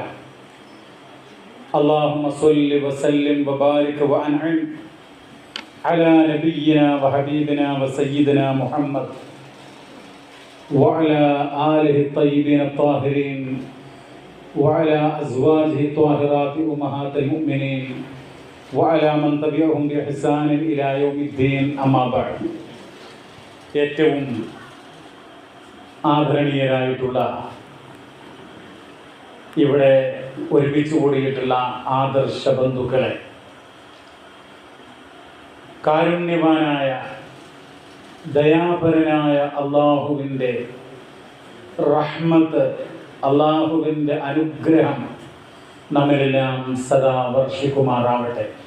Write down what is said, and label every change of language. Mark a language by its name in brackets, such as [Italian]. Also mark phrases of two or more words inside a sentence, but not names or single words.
[Arabic] اللهم صل وسلم وبارك وأنعم على نبينا وحبيبنا وسيدنا محمد وعلى آله الطيبين الطاهرين وعلى أزواجه الطاهرات أمهات المؤمنين وعلى من تبعهم بإحسان إلى يوم الدين. أما بعد. [Malayalam] ഏറ്റവും ആദരണീയരായിട്ടുള്ള ഇവിടെ ഒരുമിച്ച് കൂടിയിട്ടുള്ള ആദർശ ബന്ധുക്കളെ, കാരുണ്യവാനായ ദയാപരനായ അള്ളാഹുവിൻ്റെ റഹ്മത്ത്, അള്ളാഹുവിൻ്റെ അനുഗ്രഹം നമ്മിലെല്ലാം സദാ വർഷിക്കുമാറാവട്ടെ.